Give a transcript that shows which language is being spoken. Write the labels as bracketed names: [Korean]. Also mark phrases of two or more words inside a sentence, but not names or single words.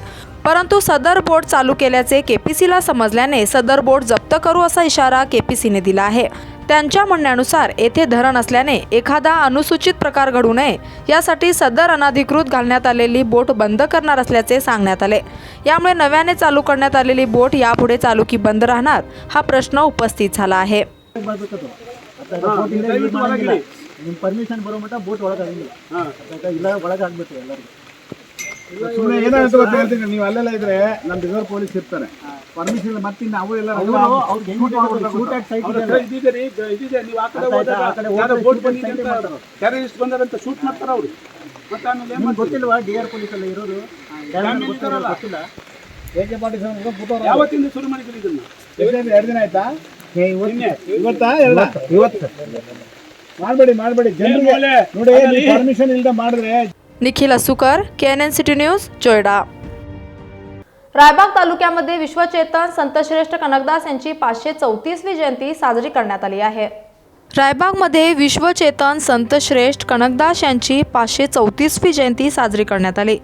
[Marathi] परंतु सदर बोट चालू केल्याचे केपीसीला समजल्याने सदर बोट जप्त करू असा इशारा केपीसीने दिला आहे। त्यांच्या म्हणण्यानुसार येथे धरण असल्याने एखादा अनुसूचित प्रकार घडू नये यासाठी सदर अनधिकृत घालण्यात आलेली बोट बंद करणार असल्याचे सांगण्यात आले। यामुळे नव्याने चालू करण्यात आलेली बोट यापुढे चालू की बंद राहणार हा प्रश्न उपस्थित झाला आहे। [Kannada] ಪರ್ಮಿಷನ್ ಬರೋ ಮಟ್ಟ ಬೋಟ್ ಒಳಗಾಗಿಲ್ಲ ಇಲ್ಲ ಒಳಗಾಗ್ಬೇಕು ಎಲ್ಲರಿಗೂ ಸುಮ್ಮನೆ ಏನಾಗುತ್ತೆ ಗೊತ್ತಾ ಹೇಳ್ತೀನಿ, ನೀವು ಅಲ್ಲೆಲ್ಲ ಇದ್ರೆ ನಮ್ಮ [English] reserve police [Kannada] ಇರ್ತಾರೆ, ಪರ್ಮಿಷನ್ ಮತ್ತೆ ನಾವು ಎಲ್ಲ ಟೆರರಿಸ್ಟ್ ಬಂದಾರಂತ ಶೂಟ್ ಮಾಡ್ತಾರೆ ಅವರು। ಮತ್ತೆ ಆಮೇಲೆ ಗೊತ್ತಿಲ್ವಾ [English] DR police [Kannada] ಎಲ್ಲ ಇರೋದು ಗೊತ್ತಿಲ್ಲ, ಯಾವತ್ತಿಂದ ಶುರು ಮಾಡಿದ್ರು ಇದನ್ನ? 2 ದಿನ ಆಯ್ತಾ? ಇವತ್ತು ಮಾಡಬೇಡಿ ಜನರಿಗೆ ನೋಡಿ ಪರ್ಮಿಷನ್ ಇಲ್ಲದೆ ಮಾಡಿದ್ರೆ। [Marathi] निखिल असुकर, KNN सिटी न्यूज, जोयडा। रायबाग तालुक्यामध्ये विश्वचेतन संतश्रेष्ठ कनकदास यांची 534वी जयंती साजरी करण्यात आली आहे। रायबागमध्ये विश्वचेतन संतश्रेष्ठ कनकदास यांची 534वी जयंती साजरी करण्यात आली।